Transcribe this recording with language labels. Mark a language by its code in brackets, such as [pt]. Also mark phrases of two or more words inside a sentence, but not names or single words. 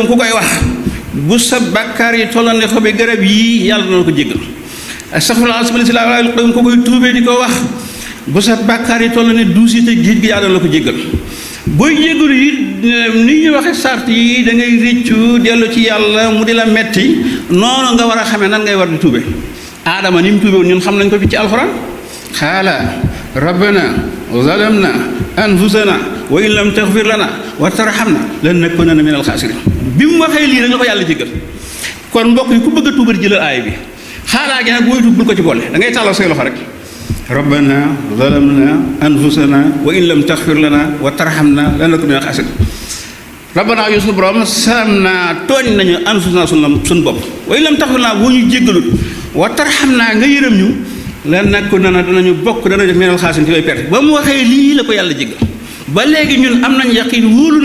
[wo] ku koy wax bu sa bàkkaar yi tollal ne xobi garab yii yàlla na ko jégal [ar] أستغفر الله العظيم الذي لا إله إلا هو [wo] ku koy tuubee di ko wax bu sa bàkkaar yi tollal ne duusi te géej gi yàlla na ko jégal booy jégalu yi ni ñu waxee sart yi da ngay réccu dellu ci yàlla mu di la metti noonu nga war a xamee nan ngay war di tuube aadama ni mu tuube woon ñun xam nañ ko fi ci alxuraan [ar] قال ربنا ظلمنا أنفسنا وإن لم تغفر لنا وترحمنا لنكونن من الخاسرين [wo] bi mu waxee lii rek la ko yàlla jégal kon mbokk yi ku bëgg a tuuba di jëlal aay bi xaalaa gi nag booy tuub bul ko ci boole da ngay tàllal say loxo rek [ar] ربنا ظلمنا أنفسنا وإن لم تغفر لنا وترحمنا لنكونن من الخاسرين [wo] rabbana yu suñu borom salam naa tooñ nañu anfusana suñu bopp [ar] وإن لم تغفر لنا [wo] boo ñu jéggalut [ar] وترحمنا [wo] nga yërëm ñu lanakunanna danañu bokk dana def [ar] من الخاسرين [wo] ci lay perte ba mu waxee lii la ko yàlla jéggal ba léegi ñun am nañ yaqin wóolu